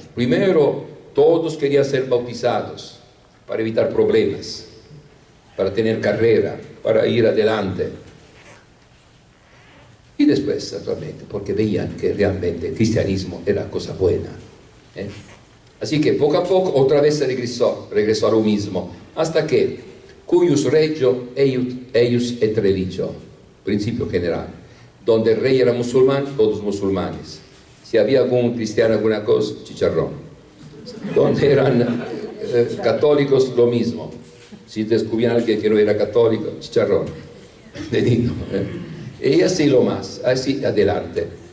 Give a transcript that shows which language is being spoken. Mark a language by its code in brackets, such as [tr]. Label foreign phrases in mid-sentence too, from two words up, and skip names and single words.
[es] Primero, todos querían ser bautizados para evitar problemas, para tener carrera, para ir adelante. Y después, naturalmente, porque veían que realmente el cristianismo era cosa buena. Así que poco a poco otra vez se regresó a lo mismo, hasta que [la] cuius regio eius et religio, [es] principio general, donde el rey era musulmán, todos musulmanes. Si había algún cristiano alguna cosa, chicharrón. Donde eran católicos, lo mismo. Si descubrían a alguien que no era católico, chicharrón. Dedito, Y así lo más, así adelante.